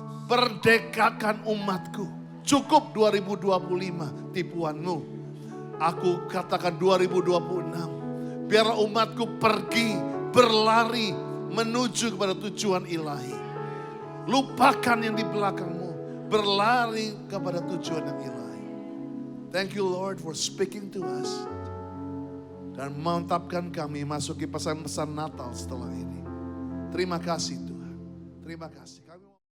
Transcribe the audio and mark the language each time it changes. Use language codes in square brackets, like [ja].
[id] Perdekakan umatku. Cukup 2025 tipuanmu. Aku katakan 2026. Biarlah umatku pergi, berlari, menuju kepada tujuan ilahi. Lupakan yang di belakangmu. Berlari kepada tujuan yang ilahi. [en] Thank you Lord for speaking to us. [id] Dan mantapkan kami masuki pesan-pesan Natal setelah ini. Terima kasih Tuhan. Terima kasih. Kami